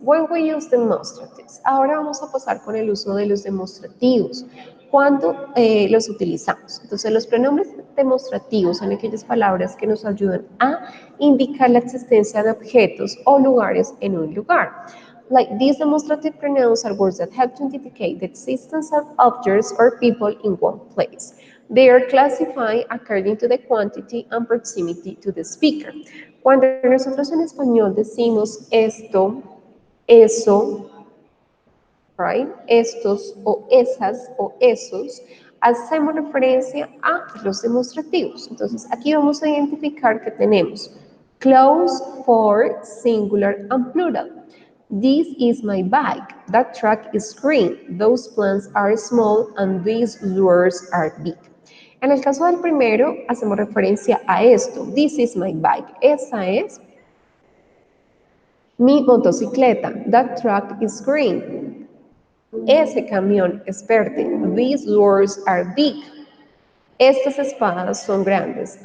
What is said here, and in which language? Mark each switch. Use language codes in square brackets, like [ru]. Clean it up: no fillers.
[en] When we use demonstratives. [es] Ahora vamos a pasar con el uso de los demostrativos. ¿Cuándo los utilizamos? Entonces, los pronombres demostrativos son aquellas palabras que nos ayudan a indicar la existencia de objetos o lugares en un lugar. [en] Like these demonstrative pronouns are words that help to indicate the existence of objects or people in one place. They are classified according to the quantity and proximity to the speaker. [es] Cuando nosotros en español decimos esto, eso, [en] right? [es] Estos o esas o esos, hacemos referencia a los demostrativos. Entonces, aquí vamos a identificar que tenemos close, for, singular, and plural. [en] This is my bike. That truck is green. Those plants are small and these doors are big. [es] En el caso del primero, hacemos referencia a esto. [en] This is my bike. [es] Esa es mi motocicleta. [en] That truck is green. [es] Ese camión es verde. [en] These doors are big. [es] Estas espadas son grandes.